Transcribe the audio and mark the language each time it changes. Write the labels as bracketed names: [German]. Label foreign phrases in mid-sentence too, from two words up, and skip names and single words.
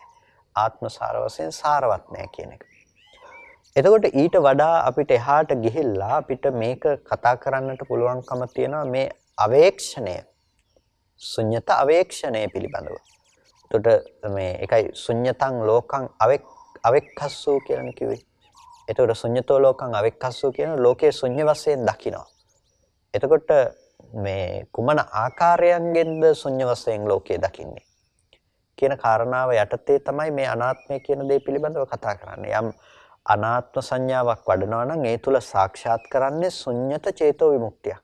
[Sinhala] ආත්ම සාර වශයෙන් සාරවත් නැහැ කියන එක. එතකොට ඊට වඩා අපිට එහාට ගිහිල්ලා අපිට මේක කතා කරන්නට පුළුවන්කම තියෙනවා මේ අවේක්ෂණය. ශුන්්‍යත අවේක්ෂණය පිළිබඳව. එතකොට මේ එකයි [Pali] ශුන්්‍යතං ලෝකං අවෙක්ඛස්සෝ [Sinhala] කියලා කිව්වේ. එතකොට [Pali] ශුන්්‍යතෝ ලෝකං අවෙක්ඛස්සෝ [Sinhala] කියන ලෝකයේ ශුන්‍ය වශයෙන් දකිනවා. එතකොට මේ කුමන ආකාරයෙන්ද ශුන්‍ය වශයෙන් ලෝකයේ දකින්නේ කියන කාරණාව යටතේ තමයි මේ අනාත්මය කියන දේ පිළිබඳව කතා කරන්නේ. යම් අනාත්ම සංඥාවක් වඩනවා නම් ඒ තුල සාක්ෂාත් කරන්නේ ශුන්්‍යත චේතෝ විමුක්තියක්.